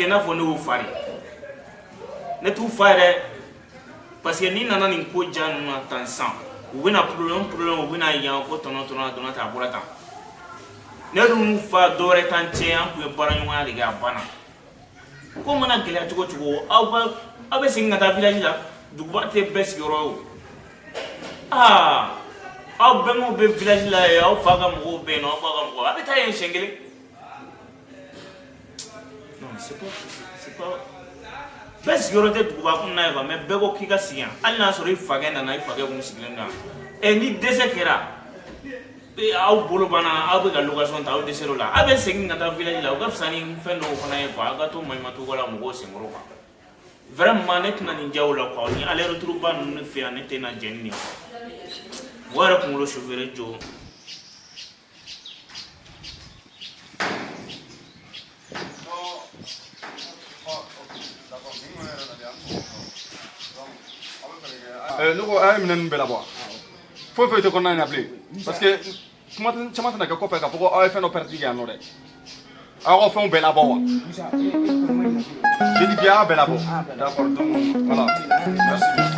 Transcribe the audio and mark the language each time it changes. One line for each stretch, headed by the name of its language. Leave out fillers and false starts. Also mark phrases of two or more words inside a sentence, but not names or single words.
Bambara: i n'a fɔ ne y'u fa de ne t'u fa yɛrɛ parce que n'i nana nin ko ja ninnu na tan sisan u bɛna problème u bɛna yan ko tɔnɔ ta a bɔra tan ne dun y'u fa dɔ wɛrɛ t'an cɛ an tun ye baara ɲɔgɔnya de kɛ a banna ko mana gɛlɛya cogo cogo aw bɛ segin ka taa village la duguba tɛ bɛɛ sigiyɔrɔ ye o aw bɛnbaw bɛ village la yen aw fa ka mɔgɔw bɛ yen nɔ aw ba ka mɔgɔw a bɛ taa yen siɲɛ kelen
French: non c'est pas
Bambara: bɛɛ sigiyɔrɔ tɛ duguba kɔnɔna ye
French: quoi mais
Bambara: bɛɛ ko k'i ka sigi yan hali n'a sɔrɔ i fakɛ nana i fakɛ kun sigilen don yan ni dɛsɛ kɛra aw bolo banna aw bɛ ka location ta aw dɛsɛr'o la aw bɛ segin ka taa village la o ka fisa ni fɛn dɔw fana ye quoi aw ka to maɲumantɔko la mɔgɔw senkɔrɔ quoi vraiment ne tɛna nin diya o la quoi ni
French: aller retour
Bambara: ba ninnu ne fɛ yan ne tɛ na jɛn ni nin quoi o yɛrɛ kunkolo chauffeur jɔ ne ko a ye minɛn ninnu bɛɛ labɔ foyi foyi tɛ kɔnɔna in na bilen parce que kuma caman tɛna kɛ kɔfɛ k'a fɔ ko aw ye fɛn dɔ pɛrɛdi kɛ yan nɔ dɛ aw ka fɛnw bɛɛ labɔ wa
French: j'ai dit bien
Bambara: a bɛɛ labɔ
French: d'accord donc voilà merci